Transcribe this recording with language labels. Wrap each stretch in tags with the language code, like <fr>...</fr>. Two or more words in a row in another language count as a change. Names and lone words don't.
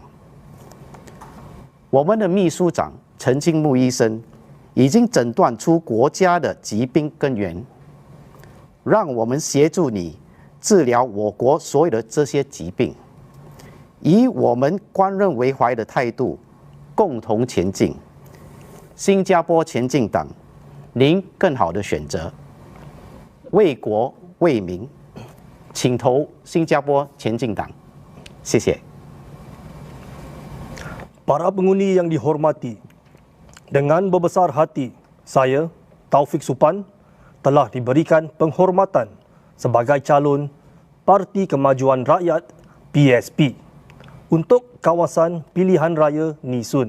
<zh>我们的秘书长陈清木医生已经诊断出国家的疾病根源，让我们协助你治疗我国所有的这些疾病，以我们观任为怀的态度，共同前进。新加坡前进党，您更好的选择。为国为民，请投新加坡前进党。谢谢。</zh> <ms>Para pengundi yang dihormati, dengan berbesar hati, saya, Taufik Supan, telah diberikan penghormatan sebagai calon Parti Kemajuan Rakyat PSP untuk kawasan pilihan raya Nee Soon.</ms>